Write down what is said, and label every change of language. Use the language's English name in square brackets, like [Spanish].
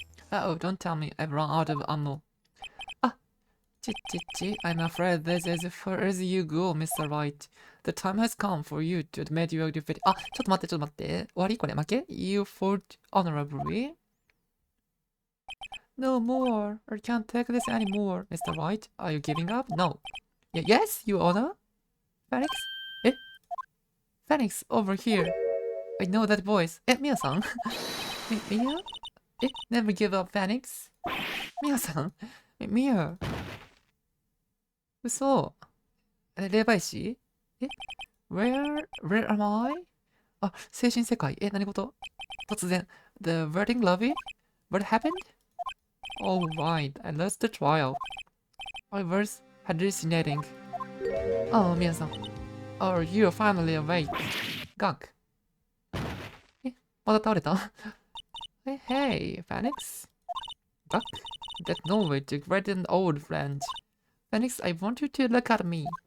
[English] Uh-oh, don't tell me I've run out of ammo. Ah, I'm afraid this is as far as you go, Mr. Wright. The time has come for you to admit your defeat. [Japanese] あ、ちょっと待って。終わりこれ負け [English] ?You fought honorably? No more. I can't take this anymore, Mr. Wright. Are you giving up? No. Yes, Your Honor. Phoenix? Phoenix, over here. I know that voice. Mia さんMia? Never give up, Phoenix. Mia さんMia. [Japanese] 嘘。霊媒師 [English] Where am I? [Japanese] あ、精神世界。何事突然。 [English] The wedding lobby? What happened? Oh, right. I lost the trial. I was hallucinating. Oh, [Japanese] 皆さん。 [English] Oh, you're finally awake. [Japanese] ガク。また倒れた [English] Hey, Phoenix. Gak? That's no way to greet an old friend. Phoenix, I want you to look at me.